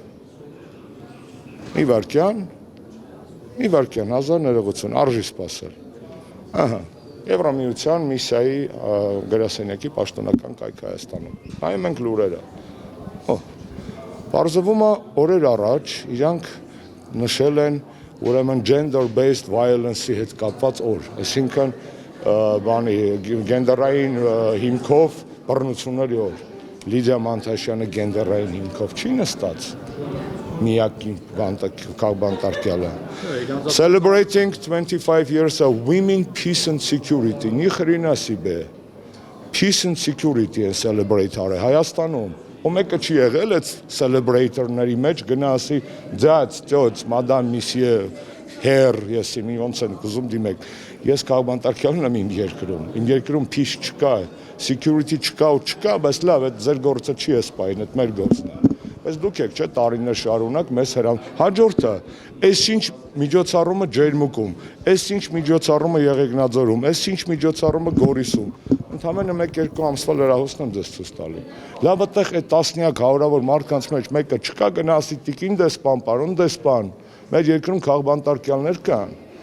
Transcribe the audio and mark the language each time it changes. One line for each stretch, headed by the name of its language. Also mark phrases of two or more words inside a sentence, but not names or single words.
Armenian: մի վարքյան, հազար ներողություն, արժի սպասել։ Ահա, Եվրամիության միսիայի գրասենյակի պաշտոնական կայքը Հայաստանում։ Նայում ենք լուրերը։ Պարզվում է օրեր առաջ իրանք նշել են ուրեմն
English: gender-based violence-
Armenian: ի հետ կապված օր, այսինքն գենդերային հիմքով բռնությունների օր։ Լիդիա Մանթաշյանը գենդերային հիմքով չի նստած։ Միակին բանտարկյալը։
English: Celebrating 25 years of women, peace and security։
Russian: Ни хрена себе։
English: Peace and security
Armenian: են celebrate արել Հայաստանում։ Ու մեկը չի եղել այդ celebrator-ների մեջ գնա ասի ծոց,
French: madame monsieur,
Armenian: հեր, ես մի ոնց են կուզում դիմեք։ Ես քաղաքապետարյանն եմ իմ երկրում peace չկա, security չկա ու չկա, բայց լավ, այդ ձեր գործը չի սպայն, այդ մեր գործն է։ Բայց դուք եք, չէ, տարիներ շարունակ մեզ հաջորդը, այս ինչ միջոցառումը Ջերմուկում, այս ինչ միջոցառումը Եղեգնաձորում, այս ինչ միջոցառումը Գորիսում։ Ընդամենը 1-2 ամսվա լրահոսն եմ ձեզ ցույց տալու։ Լավ, այդտեղ այդ տասնյակ հարյուրավոր մարդկանց մեջ մեկը չկա գնա ասի տիկին դեսպան, պարոն դեսպան, մեր երկրում քաղաքապետարյաններ կան։